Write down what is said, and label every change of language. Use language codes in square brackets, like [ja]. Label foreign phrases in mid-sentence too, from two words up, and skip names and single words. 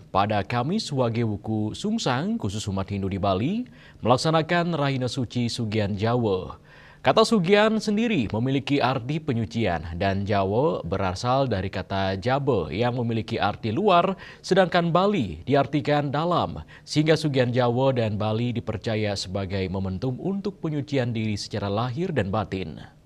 [id] Pada Kamis, Wage Wuku Sungsang, khusus umat Hindu di Bali, melaksanakan Rahina Suci Sugian Jawa. Kata Sugian sendiri memiliki arti penyucian dan Jawa berasal dari kata Jabe yang memiliki arti luar, sedangkan Bali diartikan dalam, sehingga Sugian Jawa dan Bali dipercaya sebagai momentum untuk penyucian diri secara lahir dan batin.